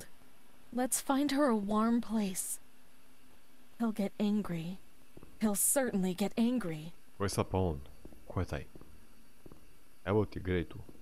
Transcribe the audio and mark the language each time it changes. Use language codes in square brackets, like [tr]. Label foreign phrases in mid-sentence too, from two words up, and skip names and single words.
[en] Let's find her a warm place. He'll get angry. He'll certainly get angry. [sr] Ko je sad pa on? Ko je taj? Evo ti Grey tu.